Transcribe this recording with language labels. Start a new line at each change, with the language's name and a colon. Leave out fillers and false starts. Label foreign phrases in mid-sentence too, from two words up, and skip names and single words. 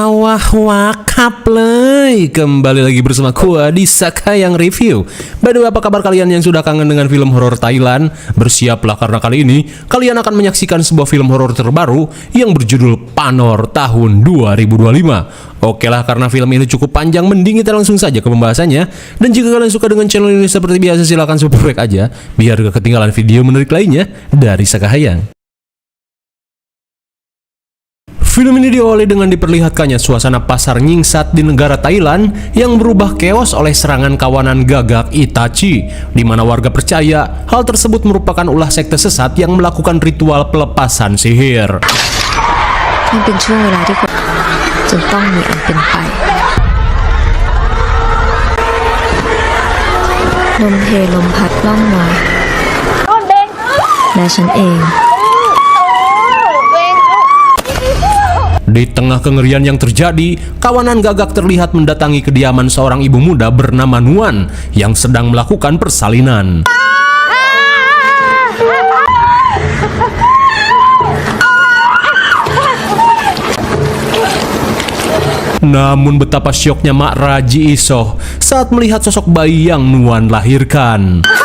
Indonesian: Wah wakap lay, kembali lagi bersama gua di Sakayang Review.
English: By the way,
Indonesian: apa kabar kalian yang sudah kangen dengan film horor Thailand? Bersiaplah karena kali ini kalian akan menyaksikan sebuah film horor terbaru yang berjudul Panor tahun 2025. Oke lah, karena film ini cukup panjang, mending kita langsung saja ke pembahasannya. Dan jika kalian suka dengan channel ini seperti biasa, silahkan subscribe aja biar gak ketinggalan video menarik lainnya dari Sakayang. Film ini diawali dengan diperlihatkannya suasana pasar nyingsat di negara Thailand yang berubah keos oleh serangan kawanan gagak Itachi, di mana warga percaya hal tersebut merupakan ulah sekte sesat yang melakukan ritual pelepasan sihir.
Thai: มันเป็นช่วงเวลาที่คนจึงต้องมีอันเป็นไปลมเพลมพัดล่องมาและฉันเอง
Indonesian: Di tengah kengerian yang terjadi, kawanan gagak terlihat mendatangi kediaman seorang ibu muda bernama Nuan yang sedang melakukan persalinan. Namun betapa syoknya Mak Raji Isoh saat melihat sosok bayi yang Nuan lahirkan.